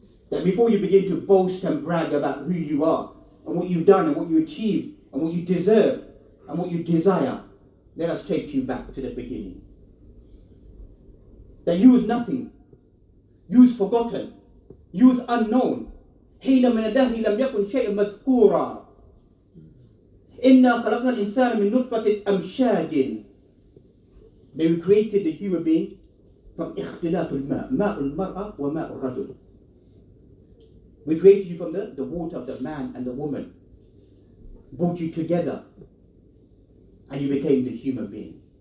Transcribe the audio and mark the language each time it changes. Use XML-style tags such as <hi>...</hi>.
<en>That before you begin to boast and brag about who you are and what you've done and what you achieved and what you deserve and what you desire, let us take you back to the beginning. That you was nothing, you was forgotten, you was unknown.</en> <ar>حين من الدهر لم يكن شيء مذكورا إنا خلقنا الإنسان من نطفة أمشاج.</ar> <en>Then we created the human being from</en> <ar>اختلاط الماء ماء المرأة وماء الرجل.</ar> <en>We created you from the water of the man and the woman, brought you together, and you became the human being.</en>